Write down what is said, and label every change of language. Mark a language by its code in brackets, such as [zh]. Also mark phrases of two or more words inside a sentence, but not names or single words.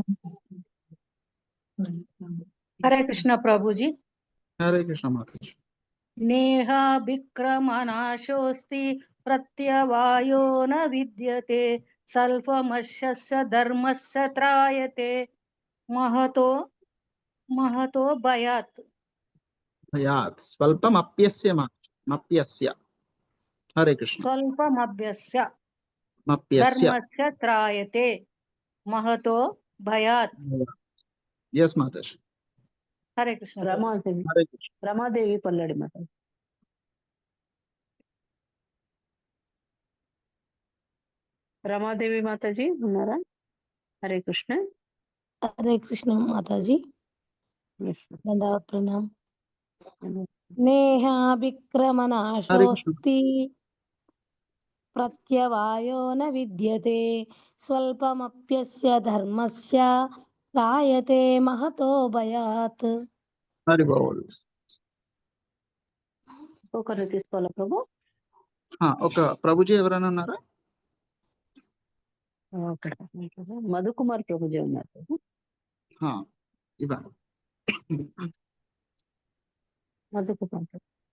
[te] హరే కృష్ణ ప్రభుజీ. హరే కృష్ణ మాతాజీ. [sa] నేహాభిక్రమనాశోస్తి ప్రత్యవాయో న విద్యతే స్వల్పమస్య ధర్మస్య త్రాయతే महतो महतो भयात् భయాత్ స్వల్పం అప్యస్య మప్యస్య. [te] హరే కృష్ణ. [sa] स्वल्पमभ्यस्य మప్యస్య. धर्मस्य त्रायते महतो भयात्. [te] ఎస్ మాతాజీ. हरे कृष्ण రమాదేవి హరే కృష్ణ. రమాదేవి పల్లడి మాత. రమాదేవి మాతాజీ ఉన్నారా? హరే కృష్ణ. हरे कृष्ण माताजी [en] Yes, [hi] दंडवत प्रणाम [en] ma'am. [sa] नेहाभिक्रमनाशोऽस्ति प्रत्यवायो न विद्यते स्वल्पमप्यस्य धर्मस्य त्रायते महतो भयात्. [te] హరి బోల్. ఒకరిని తీసుకోవాలా ప్రభు? ఒక ప్రభుజీ ఎవరైనా ఉన్నారా? ఓకే. మధుకుమార్ ప్రభుజీ ఉన్నారు ప్రభు. ఇవ్వండి. మధుకుమార్ ప్రభు.